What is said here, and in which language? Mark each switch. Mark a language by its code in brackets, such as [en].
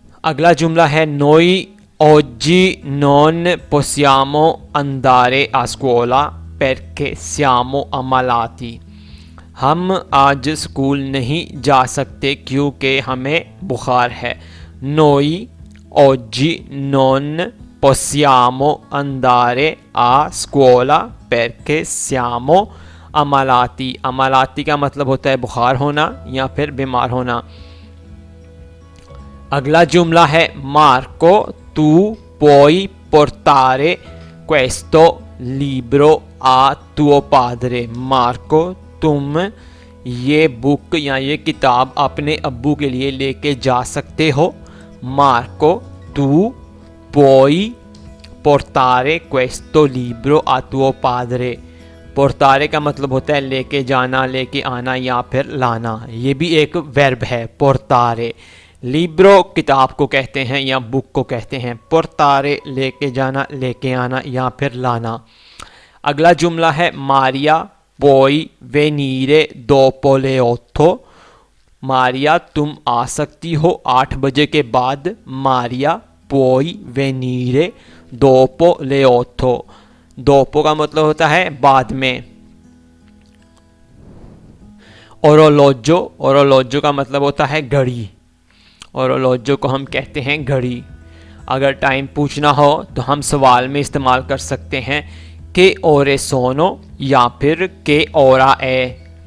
[hi] अगला जुमला है [it] नोई oggi non possiamo andare a scuola perché siamo ammalati, [hi] हम आज स्कूल नहीं जा सकते क्योंकि हमें बुखार है। [it] noi oggi non possiamo andare a scuola perché siamo ammalati, ammalati [hi] का मतलब होता है बुखार होना या फिर बीमार होना। अगला जुमला है [it] मार्को तू puoi portare questo libro a tuo padre। [hi] Marco तुम ये बुक या ये किताब अपने अब्बू के लिए लेके जा सकते हो। [it] मार्को तू puoi portare questo libro a tuo padre। [hi] पोर्तारे का मतलब होता है लेके जाना, लेके आना या फिर लाना। ये भी एक वर्ब है पोर्तारे। लिब्रो किताब को कहते हैं या बुक को कहते हैं। पोर्तारे लेके जाना, लेके आना या फिर लाना। अगला जुमला है [it] मारिया puoi venire dopo le 8। [hi] Maria तुम आ सकती हो 8 बजे के बाद। [it] मारिया puoi venire dopo le 8। [hi] दोपो का मतलब होता है बाद में। ओरोलोजो, ओरोलोजो का मतलब होता है घड़ी। ओरोलोजो को हम कहते हैं घड़ी। अगर टाइम पूछना हो तो हम सवाल में इस्तेमाल कर सकते हैं [it] के ओरे सोनो [hi] या फिर [it] के ओरा ए।